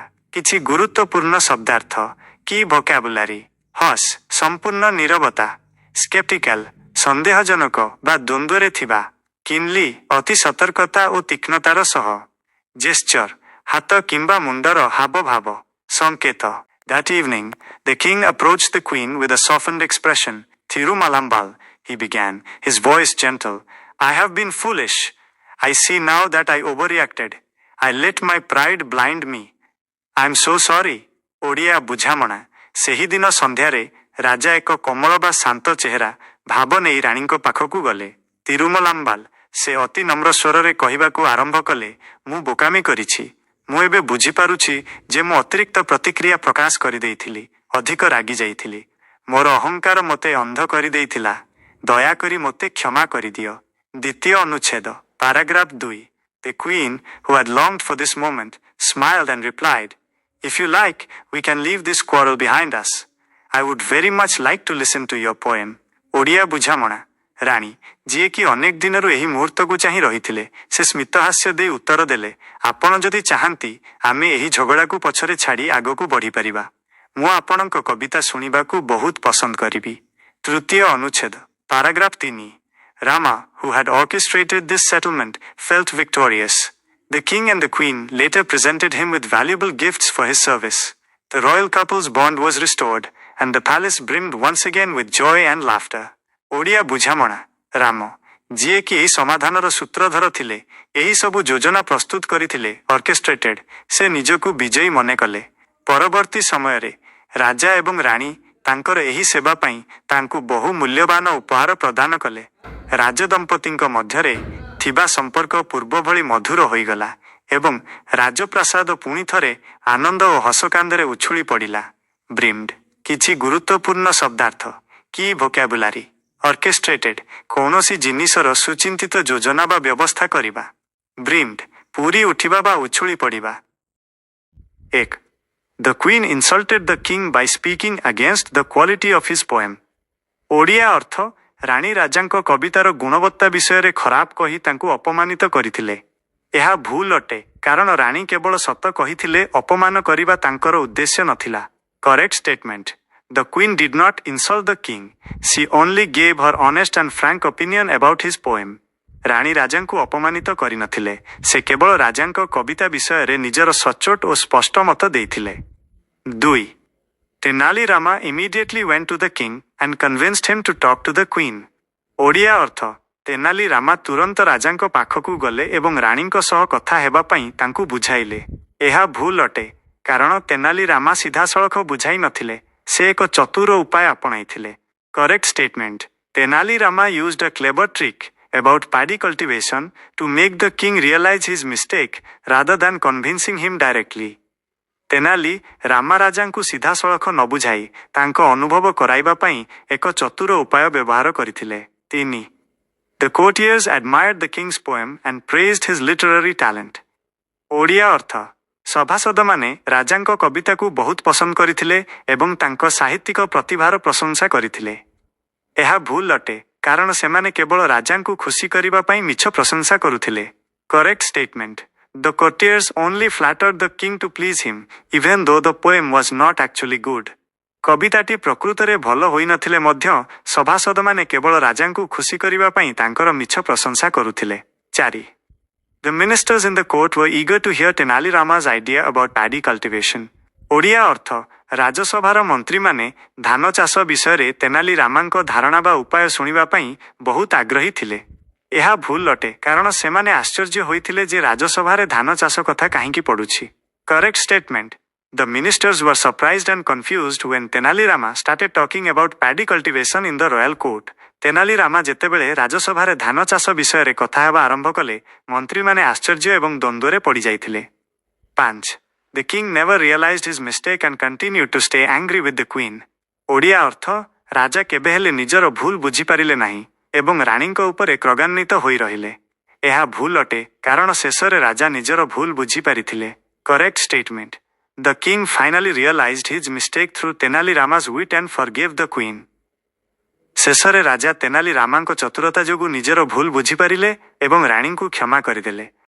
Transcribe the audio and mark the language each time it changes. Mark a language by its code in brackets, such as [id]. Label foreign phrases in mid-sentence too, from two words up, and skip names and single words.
[or] କିଛି ଗୁରୁତ୍ୱପୂର୍ଣ୍ଣ ଶବ୍ଦାର୍ଥ କି ଭୋକାବୁଲାରୀ। ହସ୍ ସମ୍ପୂର୍ଣ୍ଣ ନୀରବତା, ସ୍କେପ୍ଟିକାଲ ସନ୍ଦେହଜନକ ବା ଦ୍ୱନ୍ଦ୍ୱରେ ଥିବା, କିନ୍ଲି ଅତି ସତର୍କତା ଓ ତୀକ୍ଷ୍ଣତାର ସହ, ଜେସ୍ଚର ହାତ କିମ୍ବା ମୁଣ୍ଡର ହାବଭାବ, ସଂକେତ। [en] That evening, the king approached the queen with a softened expression. Thirumalambal, he began, his voice gentle. I have been foolish. I see now that I overreacted. I let my pride blind me. I am so sorry. [or] ଓଡ଼ିଆ ବୁଝାମଣା। ସେହିଦିନ ସନ୍ଧ୍ୟାରେ ରାଜା ଏକ କୋମଳ ବା ଶାନ୍ତ ଚେହେରା ଭାବ ନେଇ ରାଣୀଙ୍କ ପାଖକୁ ଗଲେ। ତିରୁମଲାମ୍ବାଲ, ସେ ଅତି ନମ୍ର ସ୍ୱରରେ କହିବାକୁ ଆରମ୍ଭ କଲେ, ମୁଁ ବୋକାମି କରିଛି। ମୁଁ ଏବେ ବୁଝିପାରୁଛି ଯେ ମୁଁ ଅତିରିକ୍ତ ପ୍ରତିକ୍ରିୟା ପ୍ରକାଶ କରିଦେଇଥିଲି, ଅଧିକ ରାଗି ଯାଇଥିଲି। ମୋର ଅହଙ୍କାର ମୋତେ ଅନ୍ଧ କରିଦେଇଥିଲା। ଦୟାକରି ମୋତେ କ୍ଷମା କରିଦିଅ। ଦ୍ୱିତୀୟ ଅନୁଚ୍ଛେଦ ପାରାଗ୍ରାଫ [en] 2 The queen, who had longed for this moment, smiled and replied, If you like, we can leave this quarrel behind us. I would very much like to listen to your poem. [or] ଓଡ଼ିଆ ବୁଝାମଣା। ରାଣୀ, ଯିଏକି ଅନେକ ଦିନରୁ ଏହି ମୁହୂର୍ତ୍ତକୁ ଚାହିଁ ରହିଥିଲେ, ସେ ସ୍ମିତହାସ୍ୟ ଦେଇ ଉତ୍ତର ଦେଲେ, ଆପଣ ଯଦି ଚାହାନ୍ତି ଆମେ ଏହି ଝଗଡ଼ାକୁ ପଛରେ ଛାଡ଼ି ଆଗକୁ ବଢ଼ିପାରିବା। ମୁଁ ଆପଣଙ୍କ କବିତା ଶୁଣିବାକୁ ବହୁତ ପସନ୍ଦ କରିବି। ତୃତୀୟ ଅନୁଚ୍ଛେଦ ପାରାଗ୍ରାଫ 3 Rama, [en] who had orchestrated this settlement, felt victorious. The king and the queen later presented him with valuable gifts for his service. The royal couple's bond was restored, and the palace brimmed once again with joy and laughter. [or] ଓଡ଼ିଆ ବୁଝାମଣା। ରାମ, ଯିଏକି ଏହି ସମାଧାନର ସୂତ୍ରଧର ଥିଲେ, ଏହି ସବୁ ଯୋଜନା ପ୍ରସ୍ତୁତ କରିଥିଲେ, ଅର୍କେଷ୍ଟ୍ରେଟେଡ୍, ସେ ନିଜକୁ ବିଜୟୀ ମନେ କଲେ। ପରବର୍ତ୍ତୀ ସମୟରେ ରାଜା ଏବଂ ରାଣୀ ତାଙ୍କର ଏହି ସେବା ପାଇଁ ତାଙ୍କୁ ବହୁ ମୂଲ୍ୟବାନ ଉପହାର ପ୍ରଦାନ କଲେ। ରାଜଦମ୍ପତିଙ୍କ ମଧ୍ୟରେ ଥିବା ସମ୍ପର୍କ ପୂର୍ବ ଭଳି ମଧୁର ହୋଇଗଲା ଏବଂ ରାଜପ୍ରାସାଦ ପୁଣି ଥରେ ଆନନ୍ଦ ଓ ହସକାନ୍ଦରେ ଉଛୁଳି ପଡ଼ିଲା। ବ୍ରିମ୍ଡ, କିଛି ଗୁରୁତ୍ୱପୂର୍ଣ୍ଣ ଶବ୍ଦାର୍ଥ କି ଭୋକାବୁଲାରୀ। ଅର୍କେଷ୍ଟ୍ରେଟେଡ୍, କୌଣସି ଜିନିଷର ସୁଚିନ୍ତିତ ଯୋଜନା ବା ବ୍ୟବସ୍ଥା କରିବା। ବ୍ରିମ୍ଡ, ପୁରି ଉଠିବା ବା ଉଛୁଳି ପଡ଼ିବା। 1. [en] The queen insulted the king by speaking against the quality of his poem. [or] ଓଡ଼ିଆ ଅର୍ଥ, ରାଣୀ ରାଜାଙ୍କ କବିତାର ଗୁଣବତ୍ତା ବିଷୟରେ ଖରାପ କହି ତାଙ୍କୁ ଅପମାନିତ କରିଥିଲେ। ଏହା ଭୁଲ ଅଟେ, କାରଣ ରାଣୀ କେବଳ ସତ କହିଥିଲେ, ଅପମାନ କରିବା ତାଙ୍କର ଉଦ୍ଦେଶ୍ୟ ନଥିଲା। [en] Correct statement. The queen did not insult the king. She only gave her honest and frank opinion about his poem. [or] ରାଣୀ ରାଜାଙ୍କୁ ଅପମାନିତ କରିନଥିଲେ। ସେ କେବଳ ରାଜାଙ୍କ କବିତା ବିଷୟରେ ନିଜର ସଚ୍ଚୋଟ ଓ ସ୍ପଷ୍ଟ ମତ ଦେଇଥିଲେ। 2. [en] ତେନାଲି ରାମା immediately went to the king and convinced him to talk to the queen. [or] ଓଡ଼ିଆ ଅର୍ଥ ତେନାଲି ରାମା ତୁରନ୍ତ ରାଜାଙ୍କ ପାଖକୁ ଗଲେ ଏବଂ ରାଣୀଙ୍କ ସହ କଥା ହେବା ପାଇଁ ତାଙ୍କୁ ବୁଝାଇଲେ। ଏହା ଭୁଲ ଅଟେ, କାରଣ ତେନାଲି ରାମା ସିଧାସଳଖ ବୁଝାଇ ନଥିଲେ, ସେ ଏକ ଚତୁର ଉପାୟ ଆପଣାଇଥିଲେ। [en] Correct statement. ତେନାଲି ରାମା used a clever trick about paddy cultivation to make the king realize his mistake rather than convincing him directly. [or] ତେନାଲି ରାମା ରାଜାଙ୍କୁ ସିଧାସଳଖ ନ ବୁଝାଇ ତାଙ୍କ ଅନୁଭବ କରାଇବା ପାଇଁ ଏକ ଚତୁର ଉପାୟ ବ୍ୟବହାର କରିଥିଲେ। 3. [en] The courtiers admired the king's poem and praised his literary talent. [or] ଓଡ଼ିଆ ଅର୍ଥ ସଭାସଦମାନେ ରାଜାଙ୍କ କବିତାକୁ ବହୁତ ପସନ୍ଦ କରିଥିଲେ ଏବଂ ତାଙ୍କ ସାହିତ୍ୟିକ ପ୍ରତିଭାର ପ୍ରଶଂସା କରିଥିଲେ। ଏହା ଭୁଲ ଅଟେ, କାରଣ ସେମାନେ କେବଳ ରାଜାଙ୍କୁ ଖୁସି କରିବା ପାଇଁ ମିଛ ପ୍ରଶଂସା କରୁଥିଲେ। [en] Correct statement. The courtiers only flattered the king to please him, even though the poem was not actually good. [or] କବିତାଟି ପ୍ରକୃତରେ ଭଲ ହୋଇନଥିଲେ ମଧ୍ୟ ସଭାସଦମାନେ କେବଳ ରାଜାଙ୍କୁ ଖୁସି କରିବା ପାଇଁ ତାଙ୍କର ମିଛ ପ୍ରଶଂସା କରୁଥିଲେ। 4. [en] The ministers in the court were eager to hear Tenali Rama's idea about paddy cultivation. [or] ଓଡ଼ିଆ ଅର୍ଥ ରାଜସଭାର ମନ୍ତ୍ରୀମାନେ ଧାନ ଚାଷ ବିଷୟରେ ତେନାଲି ରାମାଙ୍କ ଧାରଣା ବା ଉପାୟ ଶୁଣିବା ପାଇଁ ବହୁତ ଆଗ୍ରହୀ ଥିଲେ। ଏହା ଭୁଲ ଅଟେ, କାରଣ ସେମାନେ ଆଶ୍ଚର୍ଯ୍ୟ ହୋଇଥିଲେ ଯେ ରାଜସଭାରେ ଧାନ ଚାଷ କଥା କାହିଁକି ପଡ଼ୁଛି। [en] Correct statement. The ministers were surprised and confused when Tenali Rama started talking about paddy cultivation in the royal court. [or] ତେନାଲି ରାମା ଯେତେବେଳେ ରାଜସଭାରେ ଧାନ ଚାଷ ବିଷୟରେ କଥା ହେବା ଆରମ୍ଭ କଲେ, ମନ୍ତ୍ରୀମାନେ ଆଶ୍ଚର୍ଯ୍ୟ ଏବଂ ଦ୍ୱନ୍ଦ୍ୱରେ ପଡ଼ିଯାଇଥିଲେ। 5. [en] The king never realized his mistake and continued to stay angry with the queen. [or] ଓଡ଼ିଆ ଅର୍ଥ ରାଜା କେବେ ହେଲେ ନିଜର ଭୁଲ ବୁଝିପାରିଲେ ନାହିଁ ଏବଂ ରାଣୀଙ୍କ ଉପରେ କ୍ରୋଧାନ୍ୱିତ ହୋଇ ରହିଲେ। ଏହା ଭୁଲ ଅଟେ, କାରଣ ଶେଷରେ ରାଜା ନିଜର ଭୁଲ ବୁଝିପାରିଥିଲେ। [en] Correct statement. The king finally realized his mistake through Tenali Rama's wit and forgave the queen. [or] ଶେଷରେ ରାଜା ତେନାଲି ରାମାଙ୍କ ଚତୁରତା ଯୋଗୁଁ ନିଜର ଭୁଲ ବୁଝିପାରିଲେ ଏବଂ ରାଣୀଙ୍କୁ କ୍ଷମା କରିଦେଲେ।